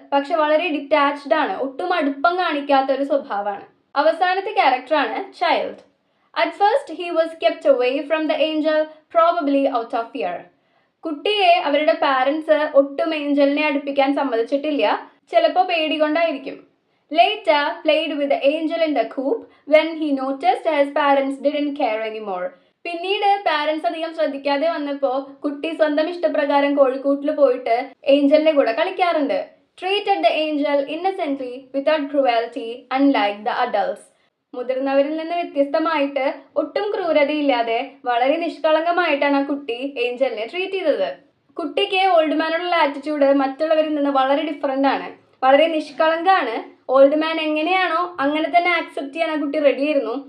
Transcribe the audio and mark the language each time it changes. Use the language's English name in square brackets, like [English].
[Malayalam] പക്ഷെ വളരെ ഡിറ്റാച്ച്ഡ് ആണ്, ഒട്ടും അടുപ്പം കാണിക്കാത്ത ഒരു സ്വഭാവമാണ്. അവസാനത്തെ ക്യാരക്ടറാണ് child. [English] At first he was kept away from the angel, probably out of fear. [Malayalam] കുട്ടിയെ അവരുടെ പാരന്റ്സ് ഒട്ടും ഏഞ്ചലിനെ അടുപ്പിക്കാൻ സമ്മതിച്ചിട്ടില്ല, ചിലപ്പോൾ പേടി കൊണ്ടായിരിക്കും. [English] Later played with the angel in the coop when he noticed his parents didn't care anymore. [Malayalam] പിന്നീട് parents അധികം ശ്രദ്ധിക്കാതെ വന്നപ്പോൾ കുട്ടി സ്വന്തം ഇഷ്ടപ്രകാരം കോഴിക്കൂട്ടിൽ പോയിട്ട് ഏഞ്ചലിന്റെ കൂടെ കളിക്കാറുണ്ട്. [English] Treated the angel innocently without cruelty unlike the adults. [Malayalam] മുതിർന്നവരിൽ നിന്ന് വ്യത്യസ്തമായിട്ട് ഒട്ടും ക്രൂരതയില്ലാതെ വളരെ നിഷ്കളങ്കമായിട്ടാണ് ആ കുട്ടി ഏഞ്ചലിനെ ട്രീറ്റ് ചെയ്തത്. കുട്ടിക്ക് ഓൾഡ് മാനോടുള്ള ആറ്റിറ്റ്യൂഡ് മറ്റുള്ളവരിൽ നിന്ന് വളരെ ഡിഫറെന്റ് ആണ്, വളരെ നിഷ്കളങ്കാണ്. ഓൾഡ് മാൻ എങ്ങനെയാണോ അങ്ങനെ തന്നെ ആക്സെപ്റ്റ് ചെയ്യാൻ ആ കുട്ടി റെഡി ആയിരുന്നു.